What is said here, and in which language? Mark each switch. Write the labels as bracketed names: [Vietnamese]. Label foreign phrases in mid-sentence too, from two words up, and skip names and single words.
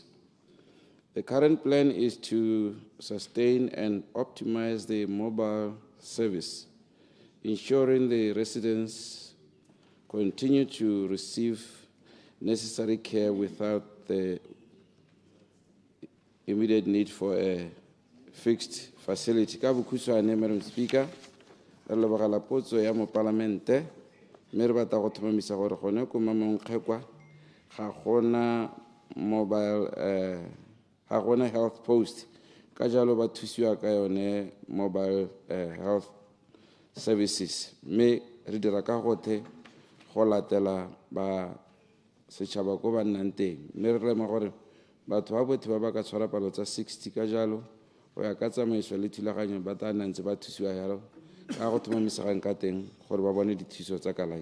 [English] The current plan is to sustain and optimize the mobile service, ensuring the residents continue to receive necessary care without the immediate need for a fixed facility. [Tswana] Ka bokhutshwane, [English] Madam Speaker, [Tswana] re lebogela potso ya mo palamente, mme re batla go tlhomamisa gore gone ko Mamongkgekwa ga gona mobile ga gona [English] health post, [Tswana] ka jalo ba thusiwa ka yone [English] mobile health services, [Tswana] mme re dira ka gotlhe go latela ba setšhaba ko ba nnang teng, mme re lema gore batho ba botlhe ba ba ka tshwara palo tsa 60 ka jalo go ya ka tsamaiso le thulaganyo ba tla nna ntse ba thusiwa jalo ka go tlhomamisegang ka teng gore ba bone dithuso tsa kalafi.